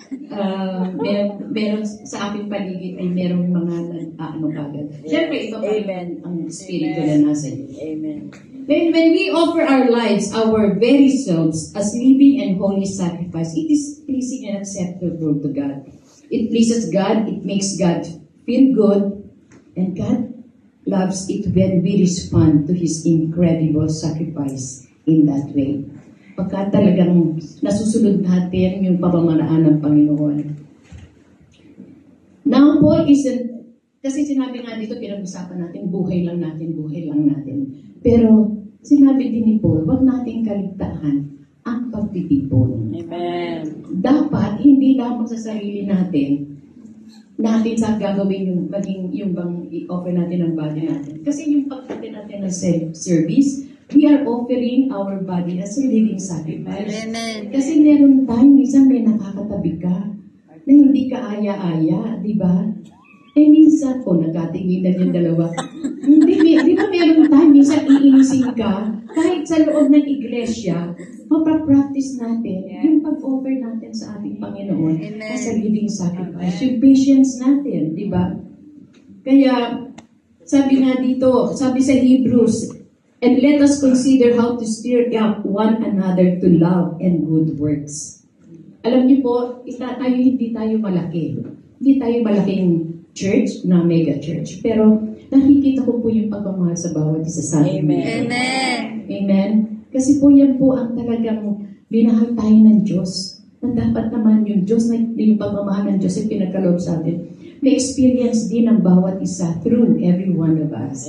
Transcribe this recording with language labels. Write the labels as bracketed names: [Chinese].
[Filipino] At meron sa aking paligid ay merong mga kagad. Siyempre, ito pa ang spirito na nasa iyo. Amen. [English] When we offer our lives, our very selves, as living and holy sacrifice, it is pleasing and acceptable to God. It pleases God, it makes God feel good, and God loves it when we respond to His incredible sacrifice in that way. [Filipino] Pagka talagang nasusunod natin yung pamamaraan ng Panginoon. [English] Now, Paul isn't, [Filipino] kasi sinabi nga dito, pinag-usapan natin, buhay lang natin. Pero, sinabi din ni Paul, huwag nating kaligtaan ang pagtitipon. Amen. Dapat, hindi lamang sa sarili natin sa gagawin yung bang i-offer natin ang body natin. Kasi yung pagdating natin ng service, [English] we are offering our body as a living sacrifice. Amen. [Filipino] Kasi meron tayo, minsan may nakakatabi ka, na hindi ka aya-aya, di ba? Minsan po, nagkatinginan yung dalawa. Di ba meron tayo, minsan iinisin ka, kahit sa loob ng iglesia, mapapractice natin yung pag-offer natin sa ating Panginoon [English] as a living sacrifice. [Filipino] Yung patience natin, di ba? Kaya, sabi nga dito, sabi sa Hebrews, [English] and let us consider how to stir up one another to love and good works. [Filipino] Alam niyo po, hindi tayo malaki. Hindi tayo malaking church na mega church. Pero nakikita ko po yung pagmamahal sa bawat isa sa atin. Amen. Amen. Amen. Kasi po yan po ang talagang binahal tayo ng Diyos. Na dapat naman yung Diyos, na yung pagmamahal ng Diyos ay pinagkaloob sa atin. May experience din ang bawat isa [English] through every one of us.